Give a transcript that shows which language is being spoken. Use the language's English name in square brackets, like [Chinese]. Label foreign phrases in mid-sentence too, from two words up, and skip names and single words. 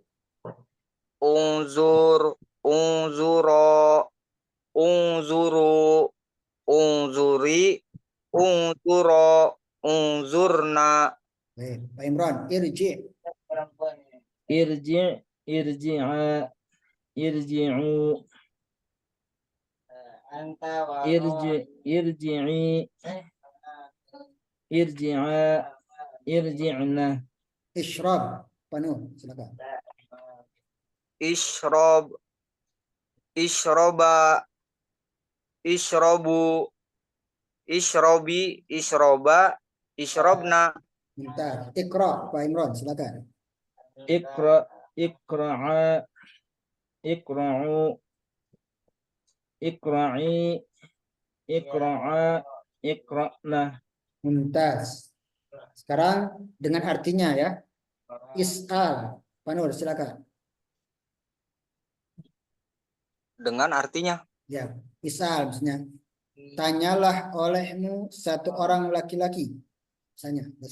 [Arabic] انظر انظرا انظروا انظري انظرا انظرن. [Indonesian] Baik, Pak Imron, irji. [Arabic] ارجع ارجعا, irji'u, أنت و ارجع ارجعي, ارجعا ارجعن. [Indonesian] Ishrab. Pak Nur, silakan. [Arabic] اشرب اشربا اشربوا اشربي اشربا اشربن. [Indonesian] Mumtaz. Iqra, Pak Imron, silakan. [Arabic] اقرأ اقرآ اقرؤوا اقرئي اقرآ اقرأن. [Indonesian] Mumtaz. Sekarang dengan artinya ya. Is'al. Pak Nur, silakan. Dengan artinya, Ya, is'al misalnya. Tanyalah olehmu satu orang laki-laki.